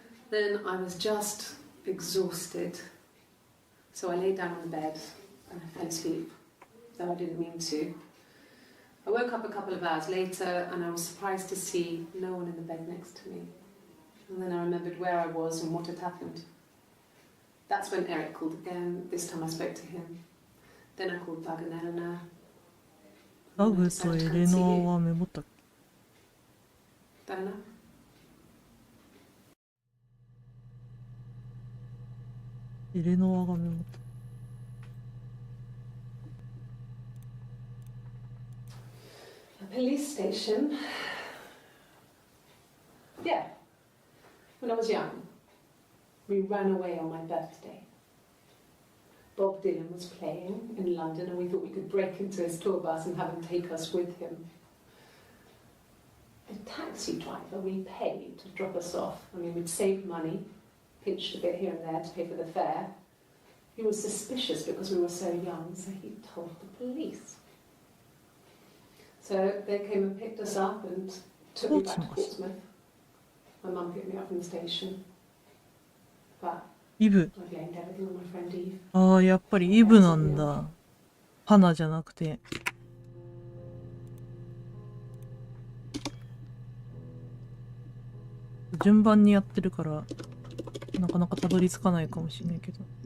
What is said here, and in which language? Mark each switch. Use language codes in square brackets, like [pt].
[en] Then I was just exhausted. So I lay down on the bed and I fell asleep, though I didn't mean to. I woke up a couple of hours later and I was surprised to see no one in the bed next to me. And then I remembered where I was and what had happened. That's when Eric called again. This time I spoke to him. Then I called Doug and Eleanor. [ja] ダグとエレノアはメモったっけ？ [en] Don't know. [ja] エレノアがメモった。 [en] A police station. Yeah. When I was young, we ran away on my birthday. Bob Dylan was playing in London and we thought we could break into his tour bus and have him take us with him. The taxi driver we paid to drop us off. I mean, we'd saved money, pinched a bit here and there to pay for the fare. He was suspicious because we were so young, so he told the police. So they came and picked us up and took me back to Portsmouth. My mum picked me up from the station. But [ja] イブ。 [en] I blamed everything on my friend Eve. [ja] ああ、やっぱりイブなんだ。花じゃなくて。順番にやってるから、なかなかたどり着かないかもしれないけど。